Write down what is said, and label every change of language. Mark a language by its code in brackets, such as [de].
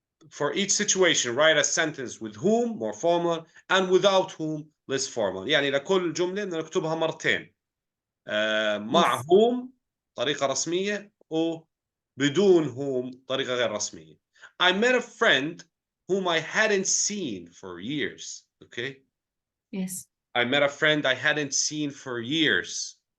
[en] For each situation write a sentence with whom more formal and without whom less formal. [ar] يعني لكل جملة بدنا نكتبها مرتين. مع [en] Yes. [ar] whom طريقة رسمية وبدون whom طريقة غير رسمية. [en] I met a friend whom I hadn't seen for years. Okay. Yes. I met a friend I hadn't seen for years.